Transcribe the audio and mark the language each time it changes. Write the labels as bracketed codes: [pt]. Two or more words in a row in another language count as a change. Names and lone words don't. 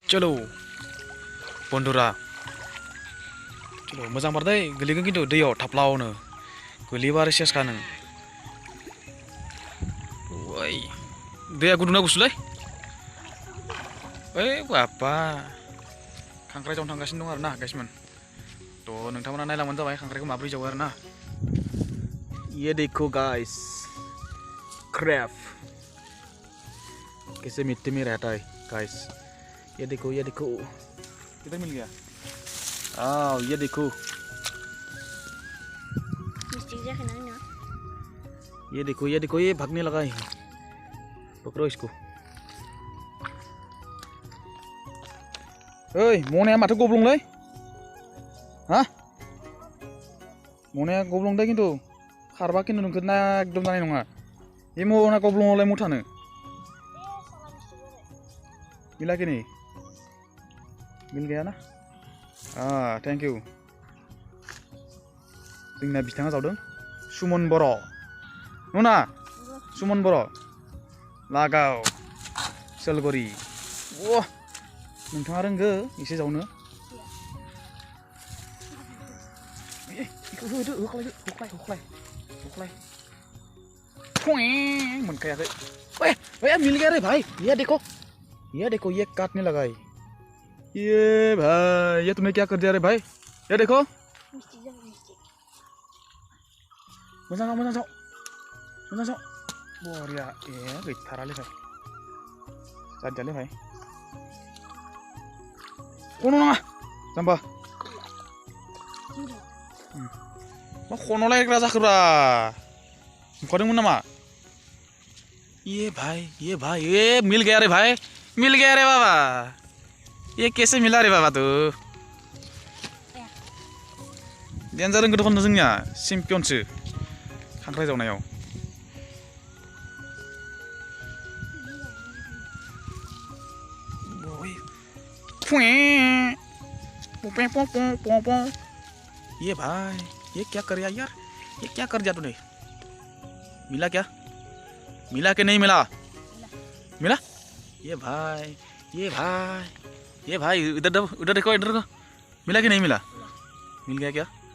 [brx] चलो बन्धुरा चलो मोजां बार दै गोलैगोन खिन्थु दैयाव थाफ्लावनो गोलैबा आरो सेसखा नों ओइ दैया गुदुंना गुसुलै ओइ बाबा खांख्राइ जावनो थांगासिनो दं आरो ना गाइसमोन थ' नोंथांमोना नायलांबानो जाबाय खांख्राइखौ माब्रै जावो आरो ना [hi] ये देखो [brx] गाइस क्रैब [hi] कैसे मिट्टी में रहता है गाइस ये देखो किधर मिल गया आओ ये देखो ये देखो ये भागने लगा है पकड़ो इसको [brx] ओइ मनाया माथो गब्लंलै हा मनाया गब्लंदों खिन्थु खारबा खिन्थु नोंखौ ना एकदम जानाय नङा बे मना गब्लंआवलाय मुथानो मिलाखै नै [hi] मिल गया [brx] ना [en] thank you [brx] जोंना बिथाङा जावदों सुमन बर' नुना सुमन बर' लागाव सोलगरि वाह नोंथाङा रोंगो एसे जावनो होख्लाय मोनखायाखै [hi] ओए मिल गया रे भाई ये देखो ये काटने लगा है ये भाई ये तुमने क्या कर दिया रे भाई ये देखो [brx] मोजां जाव बरिया गैथारालै भाई जादियालै भाई खन' नाङा जाम्बा मा खन' लायग्रा जाखोब्रा नुखादोंमोन नामा [hi] ये भाई ये मिल गया रे बाबा ये कैसे मिला रे बाबा [brx] तू डेन्जार रोंगौ दखन जोंनिया चेम्पियनसो खांख्राइ जावनायाव [hi] ये भाई ये क्या कर यार ये क्या कर दिया तूने मिला क्या मिला कि नहीं मिला ये भाई उधर देखो मिला कि नहीं मिला मिल गया क्या